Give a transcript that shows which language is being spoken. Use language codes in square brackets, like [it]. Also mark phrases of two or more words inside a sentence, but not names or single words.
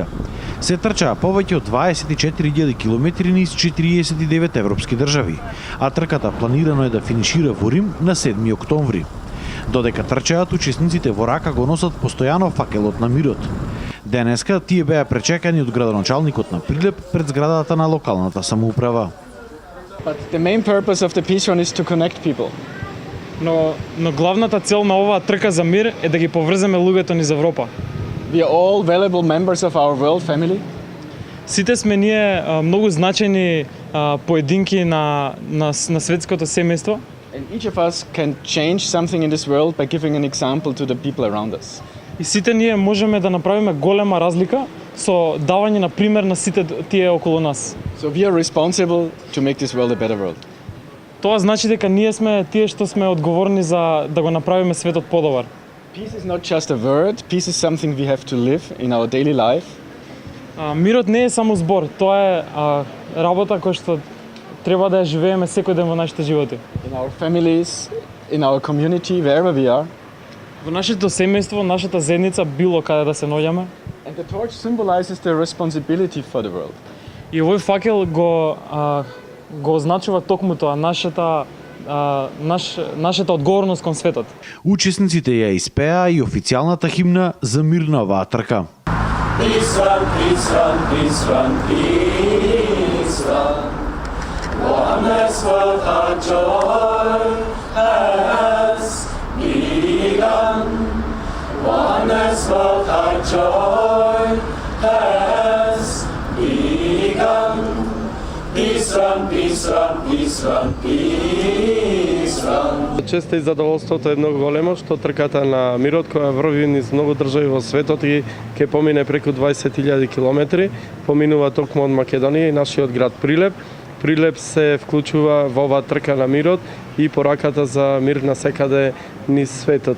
[mk] Се трчаа повеќе од 24.000 километри низ 49 европски држави, а трката планирано е да финишира во Рим на 7 октомври. Додека трчаат, учесниците во рака го носат постојано факелот на мирот. Денеска тие беа пречекани од градоначалникот на Прилеп пред зградата на локалната самоуправа. [en] But the main purpose of the peace run is to connect people. [mk] Но главната цел на оваа трка за мир е да ги поврземе луѓето низ Европа. [en] We are all valuable members of our world family. [mk] Сите сме ние многу значајни поединки на светското семејство. [en] And each of us can change something in this world by giving an example to the people around us. [mk] И сите ние можеме да направиме голема разлика со давање на пример на сите тие околу нас. [en] So we are responsible to make this world a better world. [mk] Тоа значи дека ние сме тие што сме одговорни за да го направиме светот подобар. [en] Peace is not just a word, peace is something we have to live in our daily life. [mk] Мирот не е само збор, тоа е работа која што треба да ја живееме секој ден во нашите животи. [en] In our families, in our community, wherever we are. [mk] Во нашето семејство, нашата заедница, било каде да се наоѓаме. [en] And the torch symbolizes the responsibility for the world. [mk] И овој факел го означува токму тоа, нашата одговорност кон светот. Учесниците ја испеа и официјалната химна за мир на оваа трка. [en] Peace run, peace run, peace run, peace run. Oneness world our joy has begun. Oneness world our joy has begun. Peace run, peace run, peace run, peace run. [mk] Честа и задоволството е многу големо што трката на мирот која врви низ многу држави во светот и ќе помине преку 20.000 километри, поминува токму од Македонија и нашиот град Прилеп. Прилеп се вклучува во оваа трка на мирот и пораката за мир на секаде низ светот.